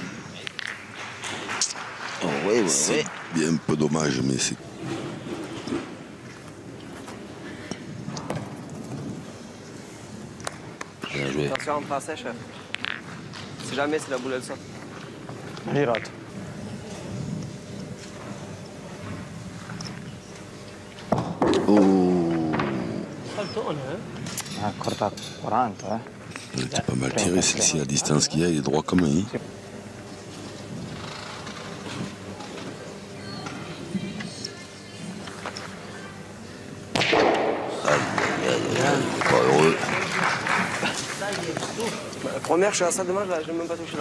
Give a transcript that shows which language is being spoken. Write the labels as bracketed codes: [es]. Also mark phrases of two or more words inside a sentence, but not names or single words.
[fr] Oh, oui, oui, C'est oui. bien un peu dommage, mais c'est... Bien joué. Attention en passage, chef. Si jamais c'est la boule elle sort. [it] Girato. Oh. Saltone, corta 40, [fr] C'est pas mal tiré, celle-ci, la distance qu'il y a, il est droit comme un. Pas heureux. La première, je suis à ça dommage là, j'ai même pas touché là.